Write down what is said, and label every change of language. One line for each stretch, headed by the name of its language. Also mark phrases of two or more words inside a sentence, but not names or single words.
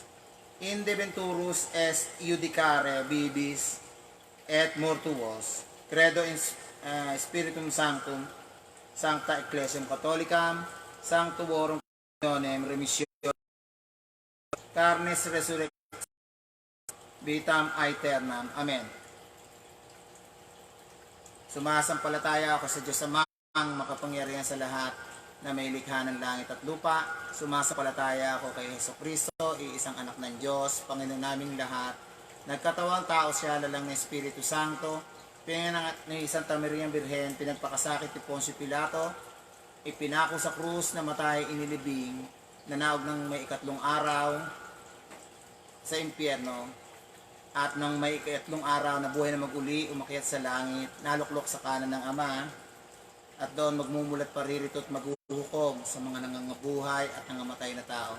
Latin: Inde venturus est iudicare vivis et mortuos. Credo in Spiritum Sanctum, Sancta Ecclesiam Catholicam, Sanctorum Communionem Remissionem, Carnis Resurrectionis, Vitam Aeternam. Amen.
Filipino: Sumasampalataya ako sa Diyos Amang makapangyarihan sa lahat na may likha ng langit at lupa. Sumasampalataya ako kay Jesucristo, iisang anak ng Diyos, Panginoon naming lahat. Nagkatawang tao siya, lalang ng Espiritu Santo, pinanganak ni Santa Maria Birhen, pinagpakasakit ni Poncio Pilato, ipinako sa krus, namatay, inilibing, nanaog ng may 3 araw sa impyerno, at nang may 3 araw na buhay na maguli, umakyat sa langit, naluklok sa kanan ng Ama, at doon magmumulat paririto at maghuhukom sa mga nangangabuhay at nangamatay na tao.